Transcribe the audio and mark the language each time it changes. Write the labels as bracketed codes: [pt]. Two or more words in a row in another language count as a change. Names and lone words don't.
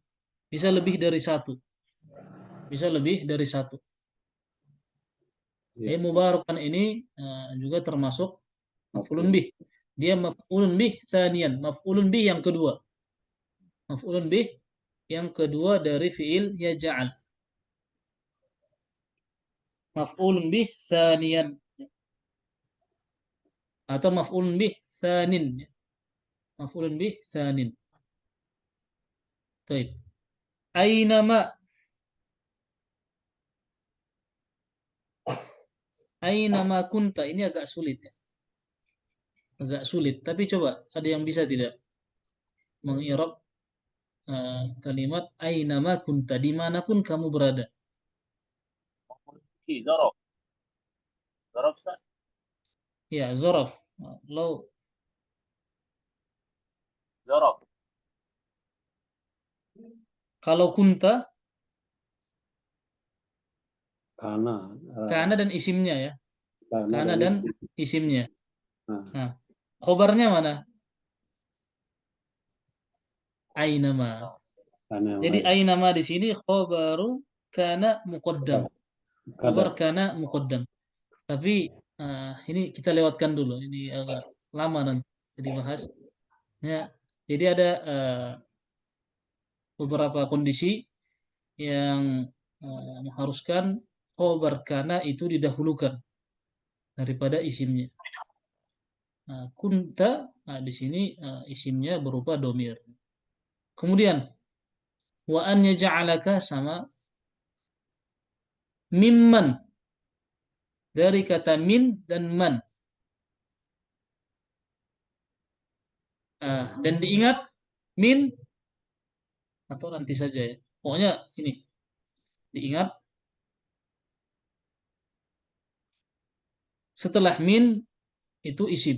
[id] Bisa lebih dari satu. Bisa lebih dari satu. Ya. Mubarakan ini juga termasuk [ar] مفعول به. Dia مفعول به ثانيا، مفعول به [id] yang kedua. [ar] مفعول به [id] yang kedua dari [ar] فعل يجعل. مفعول به ثانيا أو مفعول به ثان. مفعول به ثان. Baik. أينما، أينما كنت, [id] ini agak sulit ya. Agak sulit, tapi coba ada yang bisa tidak mengirab kalimat [ar] أينما كنت, [id] dimanapun kamu berada. Zorof. Zorof, Ustaz. Ya, zorof. Lo Zorof. kalau kunta, Karena dan isimnya ya. Karena dan isimnya. Nah. Nah, khobarnya mana? Ainama. [ar] Jadi ainama [id] di sini [ar] خبر كان مقدم. خبر كان مقدم. [id] Tapi ini kita lewatkan dulu. Ini agak lama nanti dibahas. Ya, jadi ada beberapa kondisi yang mengharuskan [ar] خبر كان [id] itu didahulukan daripada isimnya. Kunta di sini isimnya berupa domir. [ar] Kemudian وأن يجعلك sama mimman, [id] dari kata min dan man. Dan diingat min atau nanti saja ya. Pokoknya ini diingat Setelah min itu isim.